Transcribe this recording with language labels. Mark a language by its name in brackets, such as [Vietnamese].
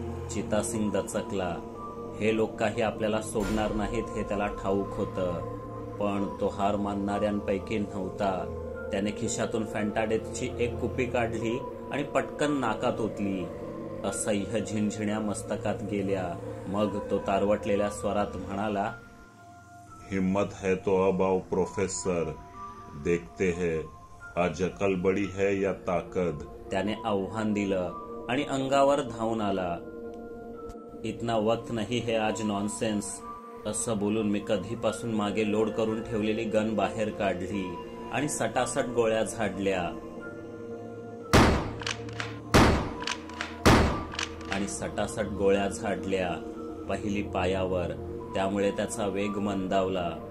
[Marathi] चितासिंग दचकला. हे लोक काही आपल्याला सोडणार नाहीत हे त्याला ठाऊक होतं, पण तो हार मानणाऱ्यांपैकी नव्हता. त्याने खिशातून फॅन्टा डेथची एक कुपी काढली आणि पटकन नाकात ओतली. असह्य झिंझिण्या मस्तकात गेल्या. मग तो तारवटलेल्या स्वरात म्हणाला, [Hindi] हिम्मत है तो अब आओ प्रोफेसर, देखते हैं आज अकल बड़ी है या ताकद. [Marathi] त्याने आव्हान दिलं आणि अंगावर धावून आला. [Hindi] इतना वक्त नहीं है आज नॉनसेन्स. [Marathi] असं बोलून मी कधीपासून मागे लोड करून ठेवलेली गन बाहेर काढली आणि सटासट गोळ्या झाडल्या. पहिली पायावर, त्यामुळे त्याचा वेग मंदावला.